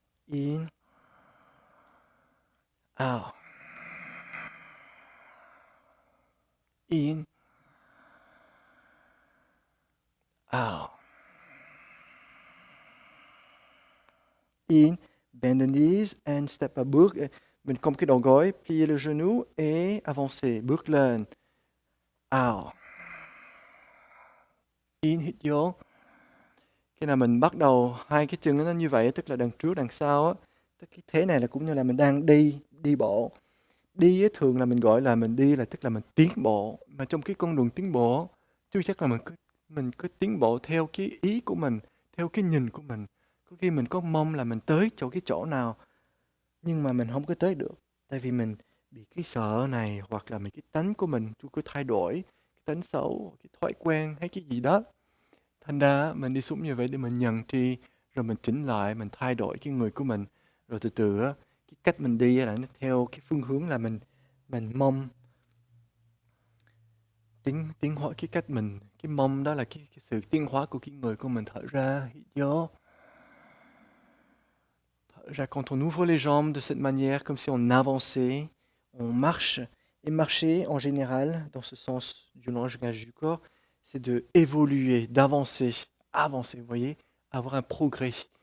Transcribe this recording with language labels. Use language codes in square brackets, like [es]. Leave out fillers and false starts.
[en] In, out. In, out. In, bend the knees and step up. [vi] Bước, mình cong cái đầu gối, [fr] plier le genou et avancer. [vi] Bước lên. [en] Out. [vi] In, hít vô. Khi nào mình bắt đầu hai cái chân nó như vậy, tức là đằng trước đằng sau á, tức cái thế này là cũng như là mình đang đi bộ. Đi á, thường là mình gọi là mình đi là tức là mình tiến bộ, mà trong cái con đường tiến bộ chứ chắc là mình cứ tiến bộ theo cái ý của mình, theo cái nhìn của mình. Có khi mình có mong là mình tới cái chỗ nào nhưng mà mình không có tới được, tại vì mình bị cái sợ này, hoặc là mình cái tánh của mình chưa có thay đổi, cái tánh xấu, cái thói quen hay cái gì đó. Thành ra mình đi xuống như vậy để mình nhận tri, rồi mình chỉnh lại, mình thay đổi cái người của mình, rồi từ từ á, cái cách mình đi là nó theo cái phương hướng là mình mong tiến hóa cái cách mình, cái mong đó là cái sự tiến hóa của cái người của mình. Thở ra, hít vô. Thở ra, [fr] quand on ouvre les jambes de cette manière, comme si on avançait, on marche. Et marcher, en général, dans ce sens du langage du corps, c'est de évoluer, d'avancer, avancer, vous voyez, avoir un progrès.